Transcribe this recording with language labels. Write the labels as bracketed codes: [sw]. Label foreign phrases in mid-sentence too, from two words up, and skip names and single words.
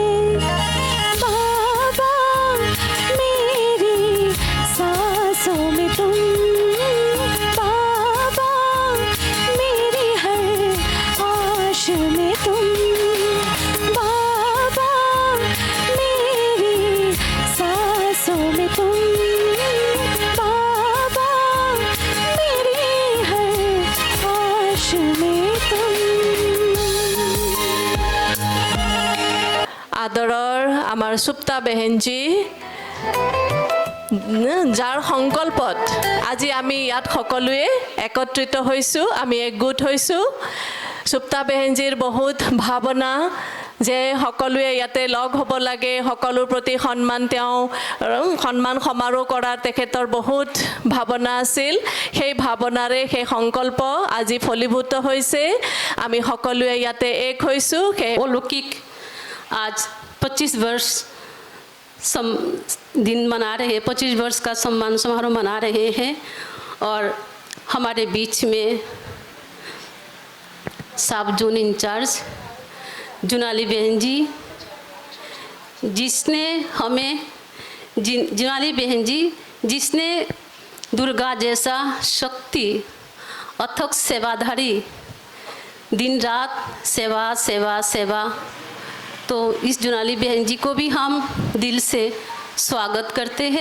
[hi] बाबा मेरी सांसों में तुम, बाबा मेरी हर आश में तुम, बाबा मेरी सांसों में तुम, बाबा मेरी हर आश में तुम। [as] আদৰৰ আমাৰ সুপ্তা বেহেনজী, যাৰ সংকল্পত আজি আমি ইয়াত সকলোৱে একত্ৰিত হৈছোঁ, আমি একগোট হৈছোঁ। সুপ্তা বেহেনজীৰ বহুত ভাৱনা যে সকলোৱে ইয়াতে লগ হ'ব লাগে, সকলোৰ প্ৰতি সন্মান, তেওঁ সন্মান সমাৰোহ কৰাৰ তেখেতৰ বহুত ভাৱনা আছিল। সেই ভাৱনাৰে সেই সংকল্প আজি ফলীভূত হৈছে। আমি সকলোৱে ইয়াতে এক হৈছোঁ। সেই [hi] अलौकिक आज 25 वर्ष दिन मना रहे, 25 वर्ष का सम्मान समारोह मना रहे हैं। और हमारे बीच में सब जोन इंचार्ज जुनाली बहन जी, जिसने हमें जुनाली बहन जी जिसने दुर्गा जैसा शक्ति अथक सेवाधारी, दिन रात सेवा सेवा सेवा, तो इस जुनाली बहन जी को भी हम दिल से स्वागत करते हैं।